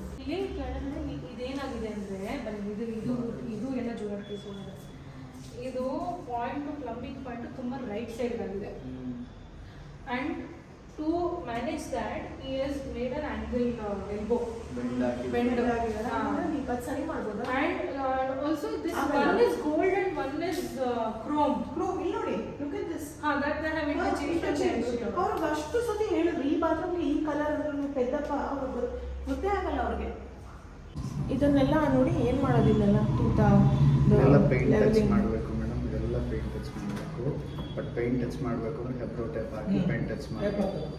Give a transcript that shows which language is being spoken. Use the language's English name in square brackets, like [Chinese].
[Kannada] ಇಲ್ಲಿ ಕೆಳಗಡೆ ಇದೇನಾಗಿದೆ ಅಂದ್ರೆ ಇದು ಇದು ಇದು ಎಲ್ಲ ಜೋರಾಗಿ ಕೇಳಿಸ್ಕೊಂಡಿದೆ. ಇದು ಪಾಯಿಂಟ್ ಪ್ಲಂಬಿಂಗ್ ಪಾಯಿಂಟ್ ತುಂಬಾ ರೈಟ್ ಸೈಡ್ ಆಗಿದೆ. [English] and to manage that he has made an angle elbow bend [Kannada] ಸರಿ ಮಾಡ್ಬೋದು. [English] and also this one is gold and one is chrome. [Kannada] ಇಲ್ಲಿ ನೋಡಿ, [English] look at this. that they have interchanged. [Kannada] ಅವ್ರಿಗೆ ಅಷ್ಟು ಸತಿ ಹೇಳಿದ್ರು ಈ ಬಾತ್ರೂಮ್ಗೆ ಈ ಕಲರ್ ಅಂದ್ರೆ ಪೆದ್ದಪ್ಪ, ಅವ್ರಿಗೆ ಗೊತ್ತೇ ಆಗಲ್ಲ ಅವ್ರಿಗೆ. ಇದನ್ನೆಲ್ಲ ನೋಡಿ ಏನು ಮಾಡೋದಿಲ್ಲ ತೂತ ಇದೆಲ್ಲ ಪೇಂಟ್ ಟಚ್ ಮಾಡಬೇಕು ಮೇಡಮ್, ಇದೆಲ್ಲ ಪೇಂಟ್ ಟಚ್ ಮಾಡಬೇಕು. ಬಟ್ ಪೇಂಟ್ ಟಚ್ ಮಾಡಬೇಕು ಅಂದ್ರೆ ಹೆಬ್ರೋ ಟೈಪ್ ಹಾಕಿ ಪೇಂಟ್ ಟಚ್ ಮಾಡಬೇಕು.